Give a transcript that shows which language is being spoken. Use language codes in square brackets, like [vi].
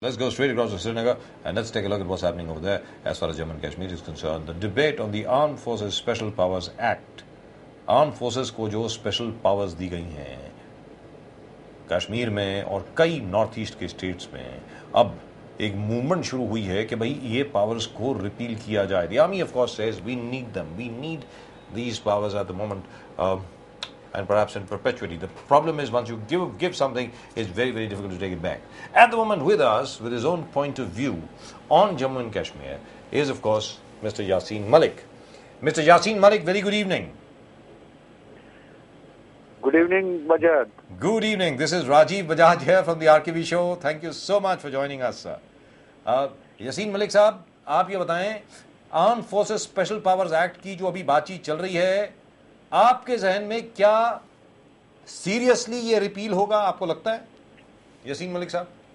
[en] Let's go straight across to Srinagar and let's take a look at what's happening over there as far as Jammu and Kashmir is concerned. The debate on the Armed Forces Special Powers Act. [hi] Armed Forces को जो special powers दी गई हैं कश्मीर में और कई north east के states में, अब एक मूवमेंट शुरू हुई है कि भाई ये पावर्स को रिपील किया जाए. [en] The army of course says we need them. We need these powers at the moment. And perhaps in perpetuity. The problem is once you give something, it's very, very difficult to take it back. At the moment with us, with his own point of view on Jammu and Kashmir, is of course Mr. Yassin Malik. Mr. Yassin Malik, very good evening. Good evening, Bajaj. Good evening. This is Rajiv Bajaj here from the RKB show. Thank you so much for joining us, sir. [hi] Yassin Malik साहब, आप ये बताएं, arm forces special powers act की जो अभी बातचीत चल रही है, आपके जहन में क्या सीरियसली ये रिपील होगा, आपको लगता है यसीन मलिक साहब?